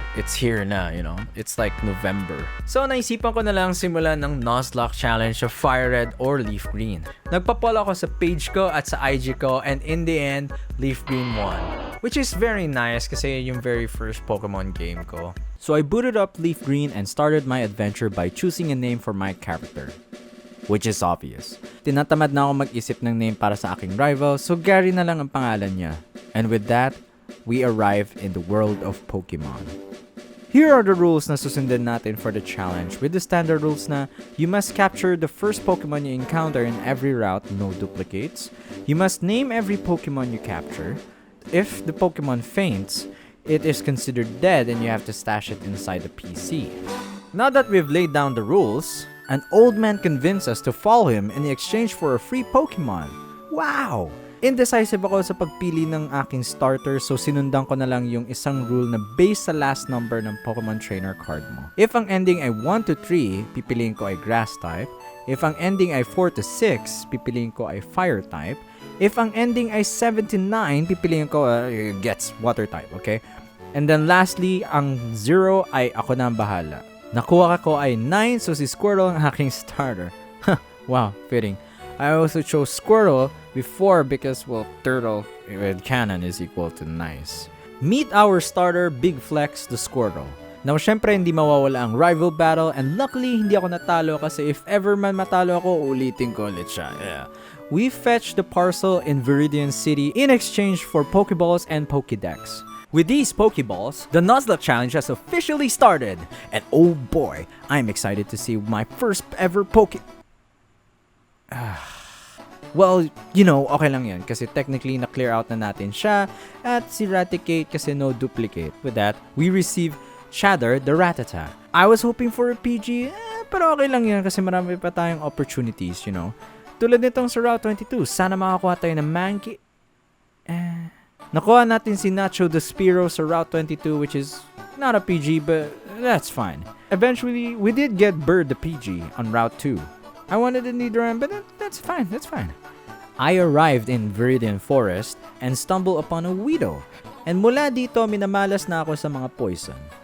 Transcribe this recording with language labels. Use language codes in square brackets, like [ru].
[en] It's here na, you know. It's like November. So, [tl] naisipan ko na lang simulan ng [en] Nuzlocke Challenge of Fire Red or Leaf Green. [tl] Nagpa-follow ako sa page ko at sa IG ko, [en] and in the end, Leaf Green won. Which is very nice [tl] kasi yung [en] very first Pokemon game ko. So I booted up Leaf Green and started my adventure by choosing a name for my character. Which is obvious. [tl] Tinatamad na ako mag-isip ng name para sa aking rival, so Gary na lang ang pangalan niya. [en] And with that, we arrive in the world of Pokemon. Here are the rules [tl] na susundin natin [en] for the challenge. With the standard rules na, you must capture the first Pokemon you encounter in every route, no duplicates. You must name every Pokemon you capture. If the Pokemon faints, it is considered dead and you have to stash it inside the PC. Now that we've laid down the rules, an old man convinced us to follow him in exchange for a free Pokemon. Wow! [tl] Indecisive ako sa pagpili ng aking starter, so sinundan ko na lang yung isang rule na based sa last number ng Pokemon Trainer card mo. If ang ending ay 1 to 3, pipiliin ko ay Grass type. If ang ending ay 4 to 6, pipiliin ko ay Fire type. If ang ending ay 7 to 9, pipiliin ko gets Water type, okay? And then lastly, ang 0 ay ako na ang bahala. Nakuha ko ay 9, so si Squirtle ang aking starter. Wow, fitting. [en] I also chose Squirtle before because, well, Turtle with Cannon is equal to nice. Meet our starter, Big Flex, the Squirtle. [tl] Now, syempre, hindi mawawala ang rival battle, and luckily, hindi ako natalo kasi if ever man matalo ako, ulitin ko ulit siya. Yeah. [en] We fetched the parcel in Viridian City in exchange for Pokeballs and Pokedex. With these Pokeballs, the Nuzlocke Challenge has officially started, and oh boy, I'm excited to see my first ever Well, you know, [tl] okay lang yan kasi technically na-clear out na natin siya at si Raticate [en] kasi no duplicate. With that, we receive Shatter the Rattata. I was hoping for a PG, [tl] pero okay lang yan kasi marami pa tayong [en] opportunities, you know. [tl] Tulad nitong sa Route 22, sana makakuha tayo ng Mankey. Nakuha natin si Nacho the Spearow sa Route 22, [en] which is not a PG, but that's fine. Eventually, we did get Bird the PG on Route 2. I wanted a Nidoran, but that's fine, that's fine. I arrived in Viridian Forest and stumbled upon a Weedle. [tl] And mula dito, minamalas na ako sa mga poison.